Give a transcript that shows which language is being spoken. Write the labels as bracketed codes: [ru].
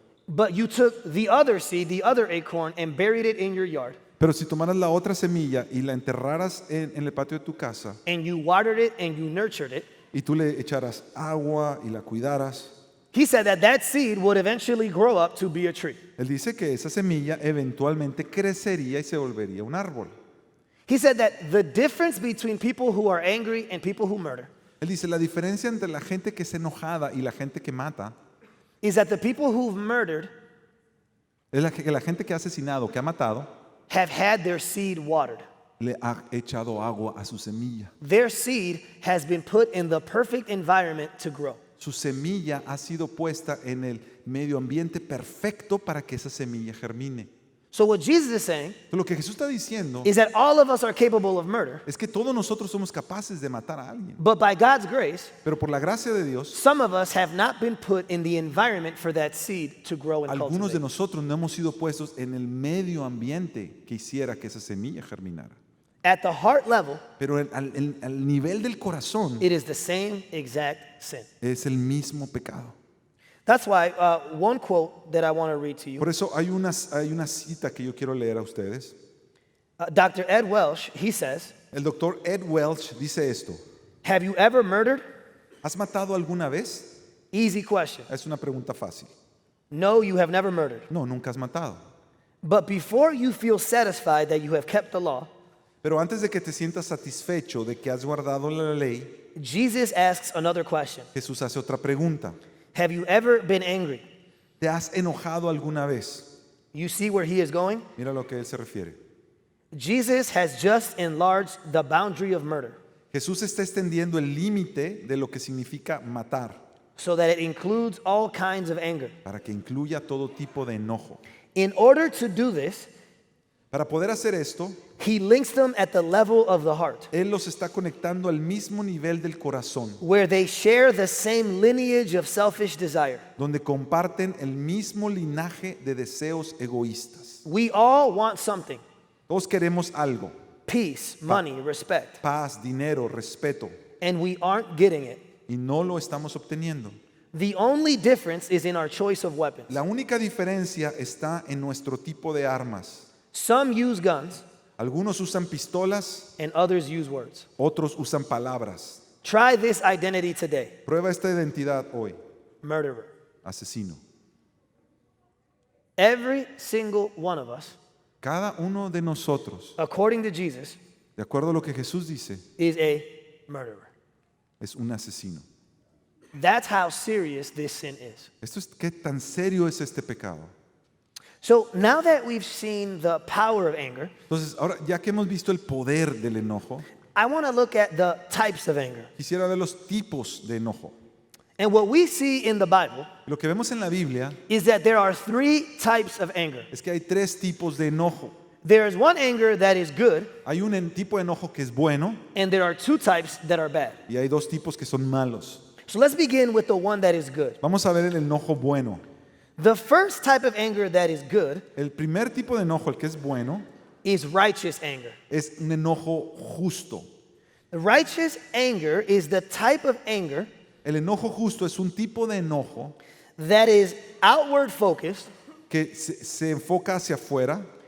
[en] but you took the other seed, the other acorn, and buried it in your yard, [es] pero si tomaras la otra semilla y la enterraras en el patio de tu casa [en] and you watered it and you nurtured it, [es] y tú le echaras agua y la cuidaras, [en] he said that that seed would eventually grow up to be a tree. [es] él dice que esa semilla eventualmente crecería y se volvería un árbol. [en] He said that the difference between people who are angry and people who murder [es] Él dice, la diferencia entre la gente que es enojada y la gente que mata [en] is that the people who've murdered [es] es que la gente que ha asesinado, que ha matado, [en] have had their seed watered. [es] le ha echado agua a su semilla. [en] Their seed has been put in the perfect environment to grow. [es] Su semilla ha sido puesta en el medio ambiente perfecto para que esa semilla germine. [en] So what Jesus is saying [es] Lo que Jesús está diciendo [en] is that all of us are capable of murder, [es] es que todos nosotros somos capaces de matar a alguien. [en] but by God's grace, [es] Pero por la gracia de Dios, [en] some of us have not been put in the environment for that seed to grow and [es] algunos de [en] cultivate. [es] nosotros no hemos sido puestos en el medio ambiente que hiciera que esa semilla germinara. [en] At the heart level, [es] Pero al nivel del corazón [en] it is the same exact sin. [es] es el mismo pecado. [en] That's why one quote that I want to read to you, [es] Por eso hay una cita que yo quiero leer a ustedes. [en] Dr. Ed Welsh, he says, [es] El doctor Ed Welch dice esto: [en] have you ever murdered? [es] ¿has matado alguna vez? [en] Easy question. [es] Es una pregunta fácil. [en] No, you have never murdered. [es] No, nunca has matado. [en] But before you feel satisfied that you have kept the law, [es] Pero antes de que te sientas satisfecho de que has guardado la ley, [en] Jesus asks another question. [es] Jesús hace otra pregunta. [en] Have you ever been angry? [es] ¿Te has enojado alguna vez? [en] You see where he is going? [es] Mira a lo que él se refiere. [en] Jesus has just enlarged the boundary of murder [es] Jesús está extendiendo el límite de lo que significa matar [en] so that it includes all kinds of anger. [es] para que incluya todo tipo de enojo. [en] In order to do this, [es] Para poder hacer esto, [en] he links them at the level of the heart, [es] Él los está conectando al mismo nivel del corazón, [en] where they share the same lineage of selfish desire. [es] donde comparten el mismo linaje de deseos egoístas. [en] We all want something: [es] Todos queremos algo: [en] peace, money, respect, [es] paz, dinero, respeto, [en] and we aren't getting it. [es] y no lo estamos obteniendo. [en] The only difference is in our choice of weapons. [es] La única diferencia está en nuestro tipo de armas. [en] Some use guns [es] Algunos usan pistolas, [en] and others use words. [es] otros usan palabras. [en] Try this identity today: [es] Prueba esta identidad hoy: [en] murderer. [es] asesino. [en] Every single one of us, [es] Cada uno de nosotros, [en] according to Jesus, [es] de acuerdo a lo que Jesús dice, [en] is a murderer. [es] es un asesino. [en] That's how serious this sin is. [es] Esto es qué tan serio es este pecado. [en] So now that we've seen the power of anger, [es] Entonces, ahora ya que hemos visto el poder del enojo, [en] I want to look at the types of anger. [es] quisiera ver los tipos de enojo. [en] And what we see in the Bible [es] Lo que vemos en la Biblia [en] is that there are three types of anger. [es] es que hay tres tipos de enojo. [en] There is one anger that is good, [es] Hay un tipo de enojo que es bueno [en] and there are two types that are bad. [es] y hay dos tipos que son malos. [en] So let's begin with the one that is good. [es] Vamos a ver el enojo bueno. [en] The first type of anger that is good [es] El primer tipo de enojo, el que es bueno, [en] is righteous anger. [es] es un enojo justo. [en] Righteous anger is the type of anger [es] El enojo justo es un tipo de enojo [en] that is outward focused. [es] que se enfoca hacia afuera,